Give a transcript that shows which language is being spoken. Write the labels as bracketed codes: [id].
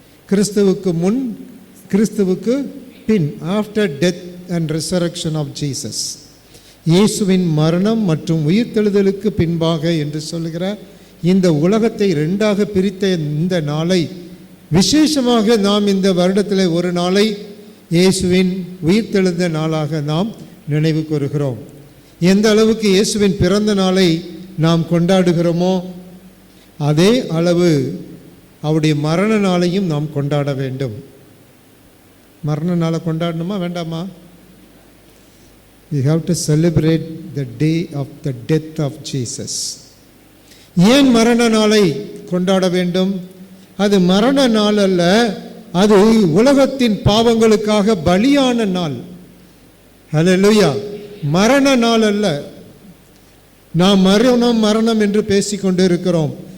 [ta] கிறிஸ்துவுக்கு முன், கிறிஸ்துவுக்கு பின், [en] after death and resurrection of Jesus, [ta] இயேசுவின் மரணம் மற்றும் உயிர்த்தெழுதலுக்கு பின்பாக என்று சொல்லுகிற இந்த உலகத்தை ரெண்டாக பிரித்த இந்த நாளை விசேஷமாக நாம் இந்த வருடத்தில் ஒரு நாளை இயேசுவின் உயிர்த்தெழுந்த நாளாக நாம் நினைவு கூறுகிறோம். எந்த அளவுக்கு இயேசுவின் பிறந்த நாளை நாம் கொண்டாடுகிறோமோ அதே அளவு அவருடைய மரண நாளையும் நாம் கொண்டாட வேண்டும். மரண நாளை கொண்டாடணுமா வேண்டாமா? [en] We have to celebrate the day of the death of Jesus. [ta] ஏன் மரண நாளை கொண்டாட வேண்டும்? அது மரண நாள் அல்ல, அது உலகத்தின் பாவங்களுக்காக பலியான நாள். ஹல்லேலூயா! மரண நாள் அல்ல. நாம் மரணம் என்று பேசிக்கொண்டு இருக்கிறோம்.